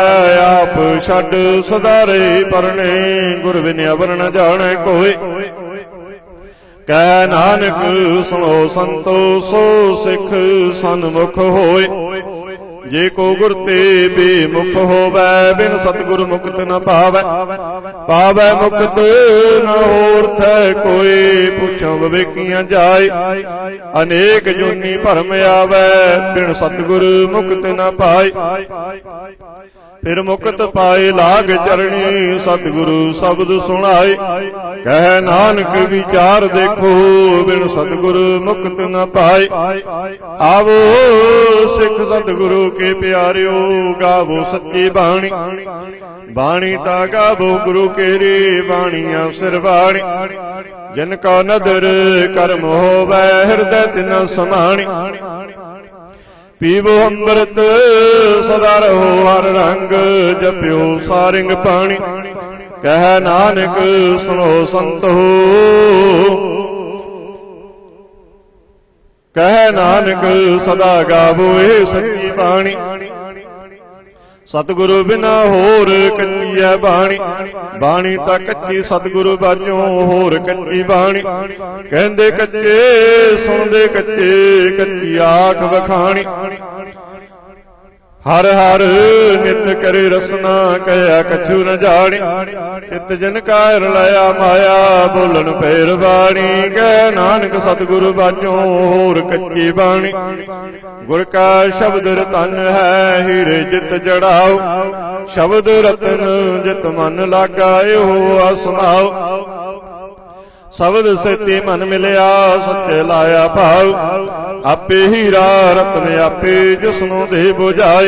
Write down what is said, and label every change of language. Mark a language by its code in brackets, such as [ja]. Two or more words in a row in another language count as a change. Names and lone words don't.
[pa] ਆਪ ਛਡ ਸਦਾਰੇ ਪਰਨੇ, ਗੁਰ ਬਿਨ ਅਵਰ ਨ ਜਾਨੇ ਕੋਈ। ਕਹ ਨਾਨਕ ਸੁਨੋ ਸੰਤੋ, ਸੋ ਸਿਖ ਸਨਮੁਖ ਹੋਏ। ਜੇ ਕੋ ਗੁਰ ਤੇ ਬੇਮੁਖ ਹੋਵੈ, ਬਿਨ ਸਤਗੁਰ ਮੁਕਤ ਨ ਪਾਵੈ। ਪਾਵੈ ਮੁਕਤ ਨ ਹੋਰ ਥੈ ਕੋਈ, ਪੁਛੋ ਵਿਵੇਕੀਆਂ ਜਾਇ। ਅਨੇਕ ਜੋਨੀ ਭਰਮ ਆਵੈ, ਬਿਨ ਸਤਗੁਰ ਮੁਕਤ ਨ ਪਾਏ। ਫਿਰ ਮੁਕਤ ਪਾਏ ਲਾਗ ਚਰਣੀ, ਸਤਗੁਰੁ ਸ਼ਬਦ ਸੁਨਾਏ। ਕਹ ਨਾਨਕ ਵਿਚਾਰ ਦੇਖੋ, ਬਿਨ ਸਤਗੁਰੁ ਮੁਕਤ ਨ ਪਾਏ। ਆਵੋ ਸਿਖ ਸਤਗੁਰੁ ਕੇ ਪਿਆਰਿਓ, ਗਾਵੋ ਸੱਚੀ ਬਾਣੀ। ਬਾਣੀ ਤਾ ਗਾਵੋ ਗੁਰੁ ਕੇਰੀ, ਬਾਣੀਆ ਸਿਰਵਾਣੀ। ਜਿਨਕਾ ਨਦਰ ਕਰਮ ਹੋਵੈ, ਹਿਰਦੈ ਤਿਨ ਸਮਾਣੀ। ਪੀਵੋ ਅੰਮ੍ਰਿਤ ਸਦਾ ਰਹੋ ਹਰ ਰੰਗ, ਜਪਿਓ ਸਾਰਿੰਗ ਪਾਨੀ। ਕਹ ਨਾਨਕ ਸੁਨੋ ਸੰਤੋ, ਕਹ ਨਾਨਕ ਸਦਾ ਗਾਵੋ ਏ ਸੱਚੀ ਬਾਣੀ। ਸਤਗੁਰੁ ਬਿਨਾ ਹੋਰ ਕੱਚੀ ਹੈ ਬਾਣੀ। ਬਾਣੀ ਤਾ ਕੱਚੀ ਸਤਗੁਰੁ ਬਾਝੋਂ ਹੋਰ ਕੱਚੀ ਬਾਣੀ। ਕਹੰਦੇ ਕੱਚੇ ਸੁਨਦੇ ਕੱਚੇ, ਕੱਚੀ ਆਖ ਬਖਾਣੀ। ਹਰ ਹਰ ਨਿਤ ਕਰੇ ਰਸਨਾ, ਕਹਿਆ ਕਛੁ ਨ ਜਾਨੀ। ਚਿਤ ਜਿਨ ਕਾ ਲਇਆ ਮਾਇਆ, ਬੋਲਨ ਫੇਰ ਬਾਣੀ। ਕਹ ਨਾਨਕ ਸਤਗੁਰੁ ਬਾਝੋਂ ਹੋਰ ਕੱਚੀ ਬਾਣੀ। ਗੁਰ ਕਾ ਸ਼ਬਦ ਰਤਨ ਹੈ, ਹੀਰੇ ਜਿਤ ਜੜਾਓ। ਸ਼ਬਦ ਰਤਨ ਜਿਤ ਮਨ ਲਾਗਾ, ਏਹੋ ਅਸਮਾਓ। ਸ਼ਬਦ ਸੇਤੀ ਮਨ ਮਿਲਿਆ, ਸੱਚੇ ਲਾਇਆ ਭਾਵ। ਆਪੇ ਹੀਰਾ ਰਤਨ ਆਪੇ, ਜਿਸਨੋਂ ਦੇ ਬੁਝਾਏ।